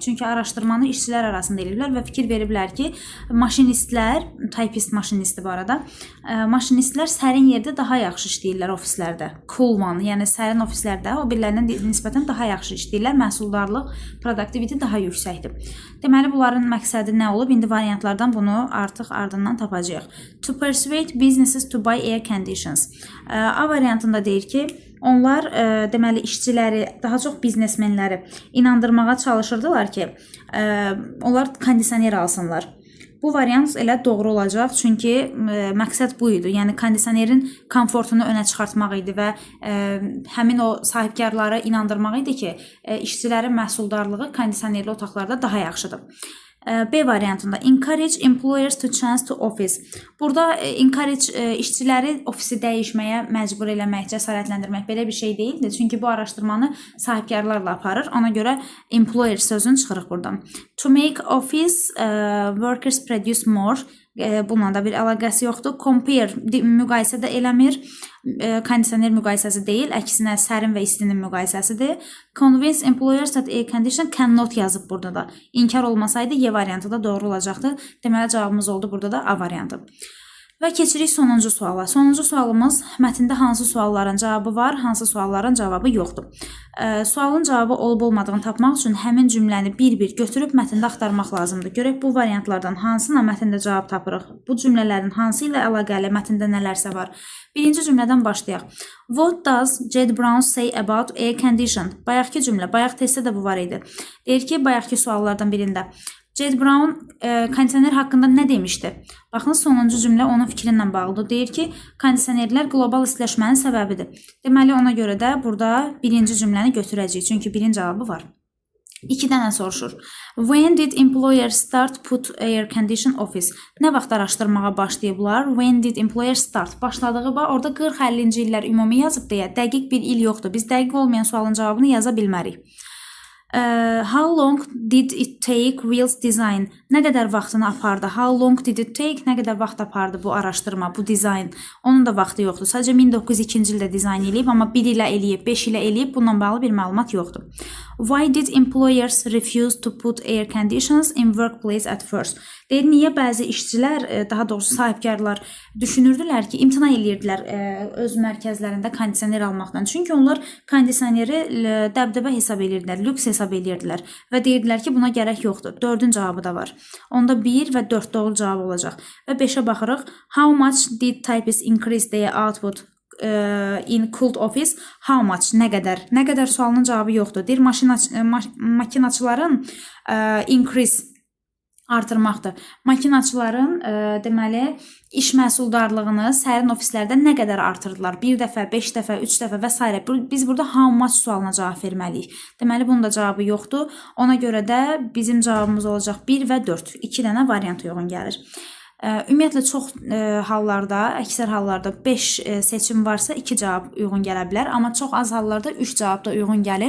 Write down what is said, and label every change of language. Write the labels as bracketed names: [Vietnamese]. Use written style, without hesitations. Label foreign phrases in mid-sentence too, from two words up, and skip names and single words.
[Azerbaijani] Çünki araşdırmanı işçilər arasında eləyiblər və fikir veriblər ki, maşinistlər, typist maşinisti bu arada, maşinistlər sərin yerdə daha yaxşı işləyirlər ofislərdə. [English] Cool one, [Azerbaijani] yəni sərin ofislərdə o birlərindən nisbətən daha yaxşı işləyirlər, məhsuldarlıq, productivity daha yüksəkdir. Deməli, bunların məqsədi nə olub? İndi variantlardan bunu artıq ardından tapacağıq. [English] To persuade businesses to buy air conditions. [Azerbaijani] A variantında deyir ki, onlar deməli işçiləri, daha çox biznesmenləri inandırmağa çalışırdılar ki, onlar kondisioner alsınlar. Bu variant elə doğru olacaq, çünki məqsəd bu idi. Yəni, kondisionerin komfortunu önə çıxartmaq idi və həmin o sahibkarları inandırmaq idi ki, işçilərin məhsuldarlığı kondisionerli otaqlarda daha yaxşıdır. B variantında [English] encourage employers to change to office. [Azerbaijani] Burada encourage işçiləri ofisi dəyişməyə məcbur eləmək, cəsarətləndirmək belə bir şey deyildir. Çünki bu araşdırmanı sahibkarlarla aparır. Ona görə employer sözünü çıxırıq buradan. [English] To make office workers produce more. [Azerbaijani] Bununla da bir əlaqəsi yoxdur. Compare müqayisə də eləmir. Kondisioner müqayisəsi deyil, əksinə sərin və istinin müqayisəsidir. [English] Convince employers that air condition cannot [Azerbaijani] yazıb burada da. İnkar olmasaydı Y variantı da doğru olacaqdı. Deməli cavabımız oldu burada da A variantı. Və keçirik sonuncu suala. Sonuncu sualımız mətndə hansı sualların cavabı var, hansı sualların cavabı yoxdur. Sualın cavabı olub-olmadığını tapmaq üçün həmin cümləni bir-bir götürüb mətndə axtarmaq lazımdır. Görək bu variantlardan hansına mətndə cavab tapırıq. Bu cümlələrin hansı ilə əlaqəli mətndə nələrsə var. Birinci cümlədən başlayaq. [English] What does Jed Brown say about air condition? [Azerbaijani] Bayaqki cümlə, bayaq testdə də bu var idi. Deyir ki, bayaqki suallardan birində Jed Brown kondisioner haqqında nə demişdi? Baxın, sonuncu cümlə onun fikrinlə bağlıdır. Deyir ki, kondisionerlər qlobal istiləşmənin səbəbidir. Deməli, ona görə də burada birinci cümləni götürəcəyik. Çünki birin cavabı var. 2 dənə soruşur. [English] When did employers start put air condition office? [Azerbaijani] Nə vaxt araşdırmağa başlayıblar? [English] When did employers start? [Azerbaijani] Başladığı var. Orada 40-50-ci illər ümumi yazıb deyə dəqiq bir il yoxdur. Biz dəqiq olmayan sualın cavabını yaza bilmərik. [English] How long did it take Wheels design? [Azerbaijani] Nə qədər vaxtını apardı? [English] How long did it take? [Azerbaijani] Nə qədər vaxt apardı bu araşdırma, bu dizayn? Onun da vaxtı yoxdur. Sadəcə 1902-ci ildə dizayn eləyib, amma 1 ilə eləyib, 5 ilə eləyib, bununla bağlı bir məlumat yoxdur. [English] Why did employers refuse to put air conditions in workplace at first? [Azerbaijani] Deyir, niyə bəzi işçilər, daha doğrusu sahibkarlar düşünürdülər ki, imtina eləyirdilər öz mərkəzlərində kondisioner almaqdan. Çünki onlar kondisioneri dəbdəbə hesab eləyirdilər, lüks hesab eləyirdilər və deyirdilər ki, buna gərək yoxdur. 4-cü cavabı da var. Onda 1 və 4 doğru cavab olacaq. Və 5-ə baxırıq. [English] How much did typists increase their output in cold office? How much? [Azerbaijani] Nə qədər? Nə qədər sualının cavabı yoxdur. Deyir, makinaçıların increase artırmaqdır. Makinaçıların deməli iş məhsuldarlığını sərin ofislərdə nə qədər artırdılar? 1 dəfə, 5 dəfə, 3 dəfə və s. Biz burada [English] how much [Azerbaijani] sualına cavab verməliyik. Deməli bunun da cavabı yoxdur. Ona görə də bizim cavabımız olacaq 1 və 4. 2 dənə variant uyğun gəlir. Ümumiyyətlə çox hallarda, əksər hallarda 5 seçim varsa 2 cavab uyğun gələ bilər, amma çox az hallarda 3 cavab da uyğun gəlir.